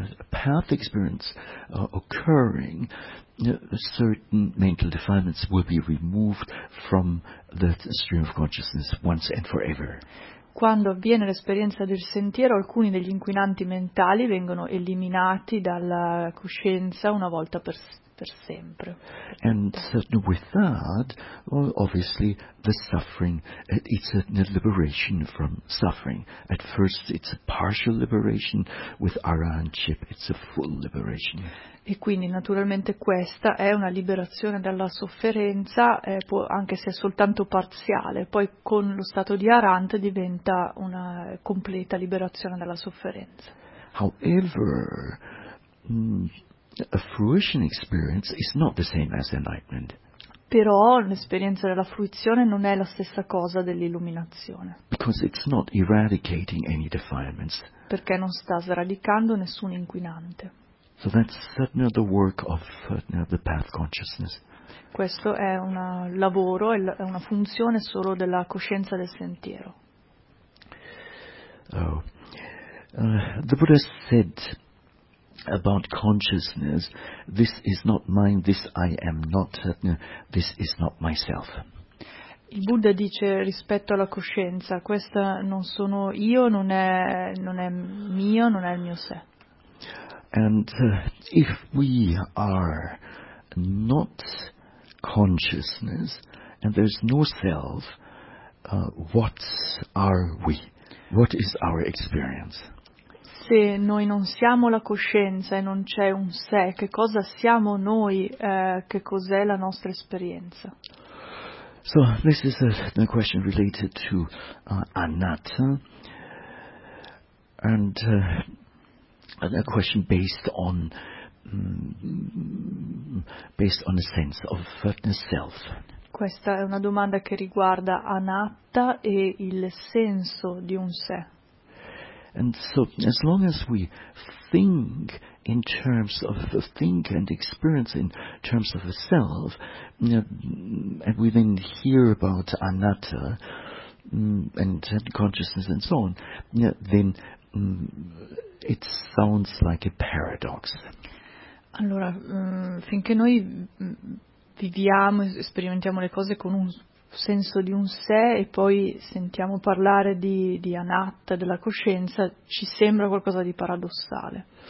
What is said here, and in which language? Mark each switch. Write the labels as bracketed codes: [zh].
[en] Path experience occurring, certain mental defilements will be removed from the stream of consciousness once and forever. [it] Quando avviene l'esperienza del sentiero, alcuni degli inquinanti mentali vengono eliminati dalla coscienza una volta per sempre. [en] And with that, well, obviously, the suffering, it's a liberation from suffering. At first it's a partial liberation, with Arahantship it's a full liberation. [it] E quindi naturalmente questa è una liberazione dalla sofferenza, anche se è soltanto parziale, poi con lo stato di Arahant diventa una completa liberazione dalla sofferenza. [en] However, a fruition experience is not the same as enlightenment. [it] Però l'esperienza della fruizione non è la stessa cosa dell'illuminazione. [en] Because it's not eradicating any defilements. [it] Perché non sta sradicando nessun inquinante. [en] So that's the work of the path consciousness. [it] Questo è un lavoro, è una funzione solo della coscienza del sentiero. Oh. [en] The Buddha said about consciousness, this is not mine, this I am not, this is not myself. [it] Il Buddha dice rispetto alla coscienza, questa non sono io, non è mio, non è il mio sé. [en] And if we are not consciousness and there's no self, what are we? What is our experience? [it] Se noi non siamo la coscienza e non c'è un sé, che cosa siamo noi? Che cos'è la nostra esperienza? [en] So this is a question related to anatta, and a question based on a sense of self. [it] Questa è una domanda che riguarda anatta e il senso di un sé. [en] And so as long as we think in terms of the think and experience in terms of the self, and we then hear about anatta and consciousness and so on, then it sounds like a paradox. [it] Allora, finché noi viviamo e sperimentiamo le cose con un senso di un sé e poi sentiamo parlare di anatta, della coscienza, ci sembra qualcosa di paradossale.